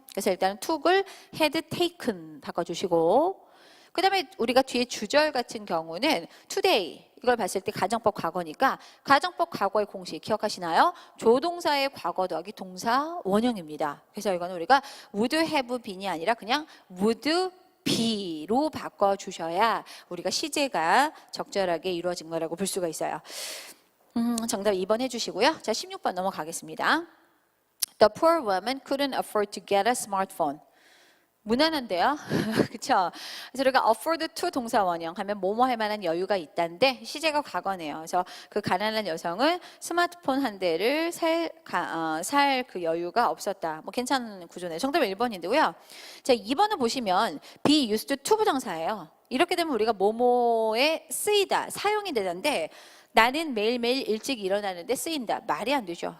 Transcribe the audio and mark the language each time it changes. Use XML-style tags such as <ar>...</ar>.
<ko>그래서 일단은 took을 had taken 바꿔주시고 그 다음에 우리가 뒤에 주절 같은 경우는 today 이걸 봤을 때 가정법 과거니까 가정법 과거의 공식 기억하시나요? 조동사의 과거 더하기 동사 원형입니다. 그래서 이거는 우리가 would have been이 아니라 그냥 would be로 바꿔주셔야 우리가 시제가 적절하게 이루어진 거라고 볼 수가 있어요. 정답 2번 해주시고요. 자, 16번 넘어가겠습니다.</ko> <en>The poor woman couldn't afford to get a smartphone.</en> <ko>무난한데요? 그렇죠? 그래서 우리가 afford to 동사 원형 하면 뭐뭐 할 만한 여유가 있다는데 시제가 과거네요. 그래서 그 가난한 여성은 스마트폰 한 대를 살 그 여유가 없었다. 뭐 괜찮은 구조네요. 정답은 1번인데요. 자, 2번을 보시면 be used to 부정사예요. 이렇게 되면 우리가 뭐뭐에 쓰이다, 사용이 되는데 나는 매일매일 일찍 일어나는데 쓰인다. 말이 안 되죠.</ko>